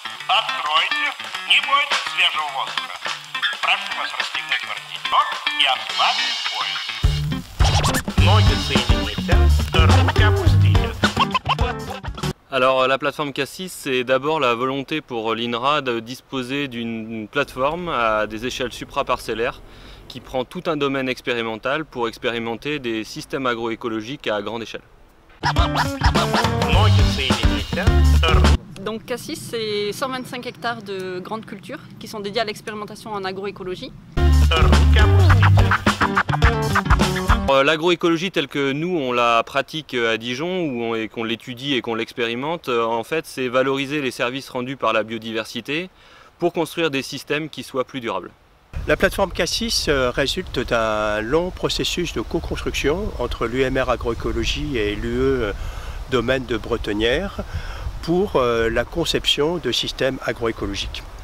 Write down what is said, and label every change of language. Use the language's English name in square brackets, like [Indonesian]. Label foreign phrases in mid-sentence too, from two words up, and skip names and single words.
[Russian] Откройте, не бойтесь свежего воздуха. Прошу вас расстегнуть воротничок и ослабить пояс. Ноги соедините, руки опустите. [French] Alors la plateforme Cassis, c'est d'abord la volonté pour l'INRA de disposer d'une plateforme à des échelles supraparcellaires qui prend tout un domaine expérimental pour expérimenter des systèmes agroécologiques à grande échelle. [Russian] Ноги соедините. [French] Donc Cassis, c'est 125 hectares de grandes cultures qui sont dédiées à l'expérimentation en agroécologie. [Russian] Руки опустите. [French] L'agroécologie telle que nous on la pratique à Dijon et qu'on l'étudie et qu'on l'expérimente, en fait c'est valoriser les services rendus par la biodiversité pour construire des systèmes qui soient plus durables. La plateforme Cassis résulte d'un long processus de co-construction entre l'UMR Agroécologie et l'UE Domaine de Bretonnière pour la conception de systèmes agroécologiques.